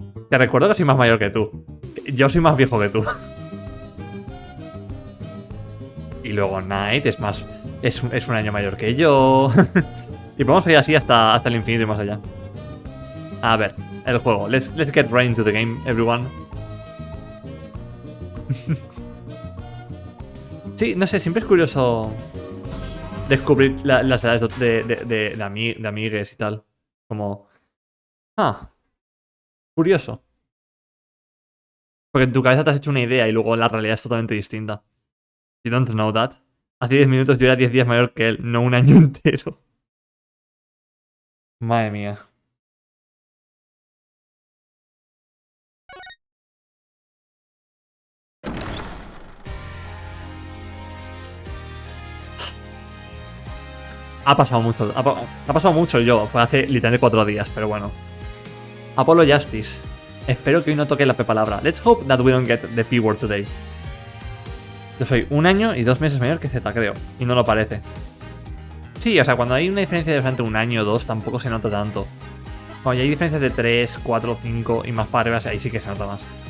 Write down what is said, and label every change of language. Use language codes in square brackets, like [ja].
[es] Te recuerdo que soy más mayor que tú. Yo soy más viejo que tú. Y luego Knight es más... Es un año mayor que yo. Y podemos ir así hasta el infinito y más allá. A ver, el juego. [en] Let's get right into the game, everyone. [es] Sí, no sé, siempre es curioso descubrir las edades de amigues y tal. Como... curioso. Porque en tu cabeza te has hecho una idea y luego la realidad es totalmente distinta. [en] You don't know that. [es] Hace 10 minutos yo era 10 días mayor que él, no un año entero. Madre mía. Ha pasado mucho. Ha pasado mucho yo. Fue hace literalmente 4 días, pero bueno. Apollo Justice. Espero que hoy no toque la P palabra. [en] Let's hope that we don't get the P word today. [es] Yo soy 1 año y 2 meses mayor que Z, creo. Y no lo parece. Sí, o sea, cuando hay una diferencia de entre 1 año o 2, tampoco se nota tanto. Cuando hay diferencias de 3, 4, 5 y más para arriba, ahí sí que se nota más.